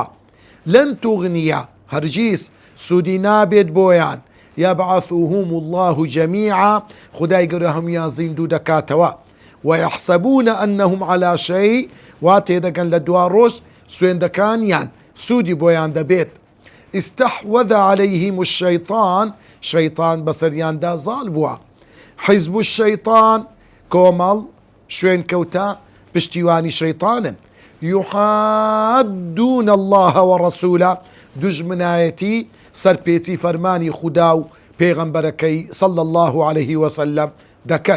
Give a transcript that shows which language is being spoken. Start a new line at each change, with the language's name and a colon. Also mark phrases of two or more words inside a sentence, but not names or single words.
Arabic: لەن توغنیە
Central Kurdish: هەرگیز سوودی نابێت بۆیان
Arabic: یەبعەثوهم الله جەمیعا
Central Kurdish: خودای گەورە هەمویان زیندوو دەکاتەوە.
Arabic: وەیەحسەبونە ئەنەهم عەلا شەی
Central Kurdish: وا تێدەگەن لە دوا ڕۆژ سوێندەکانیان سوودی بۆیان دەبێت.
Arabic: استحوذ عليهم الشيطان
Central Kurdish: شەیطان بەسەریاندا زاڵ بووە.
Arabic: حیزب الشەیطان
Central Kurdish: کۆمەڵ شوێن کەوتە پشتیوانی شەیطانن.
Arabic: یحادون الله وەڕەسوولە
Central Kurdish: دوژمنایەتی سەرپێچی فەرمانی خودا و پێغەمبەرەکەی
Arabic: صلی الله عليه وسلم
Central Kurdish: دەکەن.